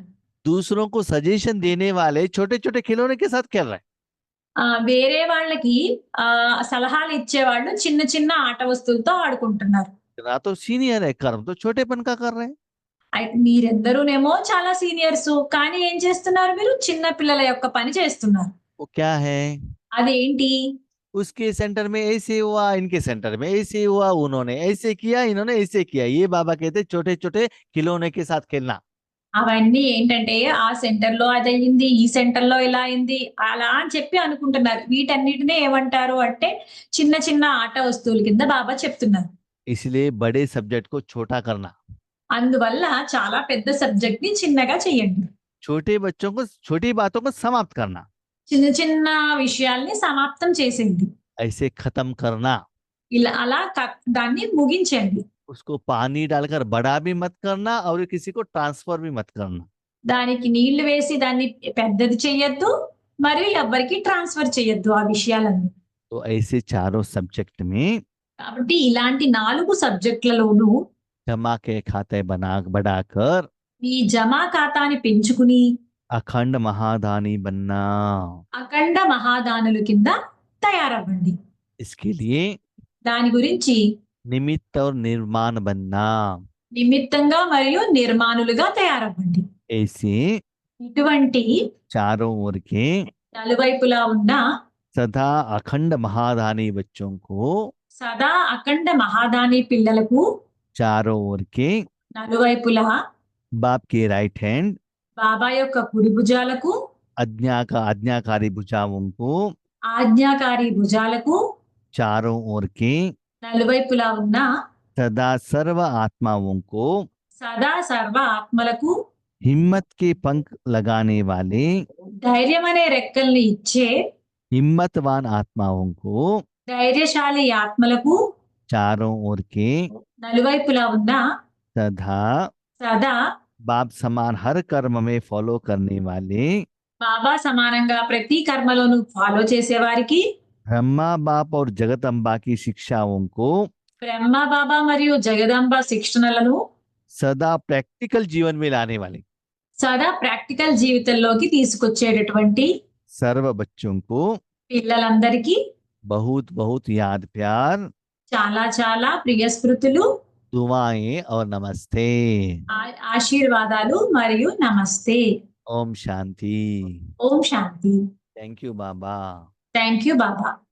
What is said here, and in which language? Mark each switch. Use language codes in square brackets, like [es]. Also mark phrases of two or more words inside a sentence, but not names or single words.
[hi] दूसरों को सजेशन देने वाले छोटे छोटे खिलौने के साथ खेल रहे हैं। [te] వేరే వాళ్ళకి సలహాలు ఇచ్చేవాళ్ళు చిన్న చిన్న ఆట వస్తువులతో ఆడుకుంటున్నారు. [hi] ना तो सीनियर है, कर्म तो छोटेपन का कर रहे हैं। [te] అయితే మీరెందరూనేమో చాలా సీనియర్స్, కానీ ఏం చేస్తున్నారు మీరు చిన్న పిల్లల యొక్క పని చేస్తున్నారు. [hi] वो क्या है, [te] అదేంటి? [hi] उसके सेंटर में ऐसे हुआ, इनके सेंटर में ऐसे हुआ, उन्होंने ऐसे किया, इन्होंने ऐसे किया। ये बाबा कहते छोटे छोटे खिलौने के साथ खेलना। [te] అవన్నీ ఏంటంటే ఆ సెంటర్ లో అది అయింది, ఈ సెంటర్ లో ఇలా అయింది అలా అని చెప్పి అనుకుంటున్నారు. వీటన్నిటినే ఏమంటారు అంటే చిన్న చిన్న ఆట వస్తువుల కింద బాబా చెప్తున్నారు. [hi] इसलिए बड़े सब्जेक्ट को छोटा करना, [te] అందువల్ల చాలా పెద్ద సబ్జెక్ట్ ని చిన్నగా చేయండి. [hi] छोटे बच्चों को छोटी बातों को समाप्त करना, [te] చిన్న చిన్న విషయాల్ని సమాప్తం చేసేయండి. [hi] ऐसे खत्म करना। [te] ఇలా అలా దాన్ని ముగించండి. [hi] उसको पानी डालकर बड़ा भी मत करना और किसी को ट्रांसफर भी मत करना। [te] దానికి నీళ్లు వేసి దాన్ని పెద్దది చెయ్యొద్దు మరియు ఎవ్వరికి ట్రాన్స్ఫర్ చేయొద్దు ఆ విషయాలన్నీ. [hi] तो ऐसे चारों सब्जेक्ट में [te] కాబట్టి ఇలాంటి 4 సబ్జెక్టులలోనూ [hi] जमा के खाते बढ़ाकर [te] మీ జమా ఖాతాని పెంచుకుని [hi] अखंड महादानी बनना। [te] అఖండ మహాదానుల కింద తయారవ్వండి. [hi] इसके लिए [te] దాని గురించి [hi] निमित्त और निर्माण बनना। [te] నిమిత్తంగా మరియు నిర్మాణులుగా తయారవ్వండి. [hi] ऐसे [te] ఇటువంటి [hi] चारों ओर के [te] నలువైపులా ఉన్న [hi] सदा अखंड महादानी बच्चों को, [te] సదా అఖండ మహాదాని పిల్లలకు [hi] चारों ओर के [te] నలువైపులా [hi] बाप के [en] right hand, [te] బాబా యొక్క కుడి భుజాలకు, [hi] आज्ञाकारी भुजाओं को, [te] ఆజ్ఞాకారి భుజాలకు [hi] चारों ओर के [te] నలువైపులా ఉన్న [hi] सदा सर्व आत्माओं को, [te] సదా సర్వ ఆత్మలకు [hi] हिम्मत के पंख लगाने वाले [te] ధైర్యం అనే రెక్కల్ని ఇచ్చే [hi] हिम्मतवान आत्माओं को, [te] ధైర్యశాలి ఆత్మలకు [hi] चारों ओर के [te] నలువైపులా ఉన్న [hi] सदा [te] సదా [hi] बाप समान हर कर्म में फॉलो करने वाले [te] బాబా సమానంగా ప్రతి కర్మలోను ఫాలో చేసే వారికి, [hi] ब्रह्मा बाप और जगदम्बा की शिक्षाओं को [te] బ్రహ్మ బాబా మరియు జగదంబ శిక్షణలను [hi] सदा प्रैक्टिकल जीवन में लाने वाले [te] సదా ప్రాక్టికల్ జీవితంలోకి తీసుకొచ్చేటటువంటి [hi] सर्व बच्चों को [te] పిల్లలందరికీ [hi] बहुत बहुत याद प्यार, [te] చాలా చాలా ప్రియ స్మృతులు, [hi] दुआएं और नमस्ते। [te] ఆశీర్వాదాలు మరియు నమస్తే. [hi] ओम शांति। [te] ఓం శాంతి. [en] thank you Baba. thank you Baba.